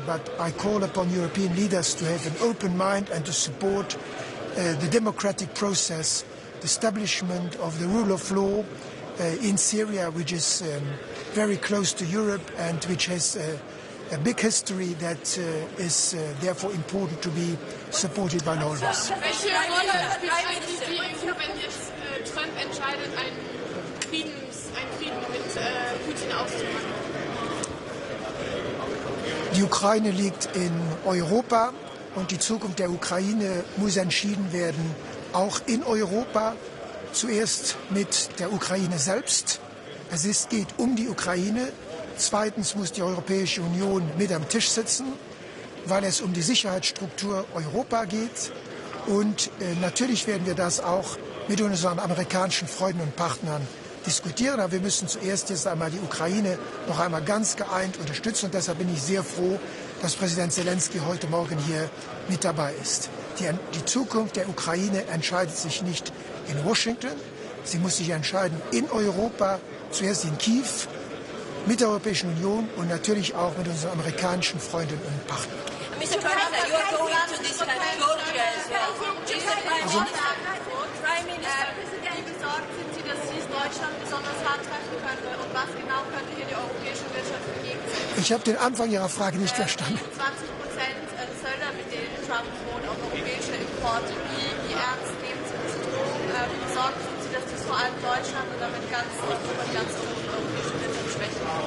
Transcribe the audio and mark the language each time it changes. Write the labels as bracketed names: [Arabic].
[English] But I call upon European leaders to have an open mind and to support the democratic process, the establishment of the rule of law in Syria, which is very close to Europe and which has a big history that is therefore important to be supported by all of us. [German] Welche Rolle spielt die EU, wenn jetzt Trump entscheidet, einen Frieden mit Putin auszumachen? Die Ukraine liegt in Europa und die Zukunft der Ukraine muss entschieden werden, auch in Europa, zuerst mit der Ukraine selbst. Es geht um die Ukraine. Zweitens muss die Europäische Union mit am Tisch sitzen, weil es um die Sicherheitsstruktur Europa geht. Und natürlich werden wir das auch mit unseren amerikanischen Freunden und Partnern diskutieren. Aber wir müssen zuerst jetzt einmal die Ukraine noch einmal ganz geeint unterstützen. Und deshalb bin ich sehr froh, dass Präsident Zelenskiy heute Morgen hier mit dabei ist. Die Zukunft der Ukraine entscheidet sich nicht in Washington. Sie muss sich entscheiden in Europa, zuerst in Kiew, mit der Europäischen Union und natürlich auch mit unseren amerikanischen Freunden und Partnern. [English] Mr. President, you are going to discuss Georgia as well. [German] Prime Minister, wie besorgt sind Sie, dass dies Deutschland besonders hart treffen könnte? Und was genau könnte hier die europäische Wirtschaft entgegensetzen? Ich habe den Anfang Ihrer Frage nicht verstanden. 20% Zölle, mit denen Trump droht auf europäische Importe. Wie ernst nehmen Sie diese Drohung? Wie besorgt sind Sie, dass dies vor allem Deutschland und damit ganz Europa, die ganze europäische Wirtschaft schwächen?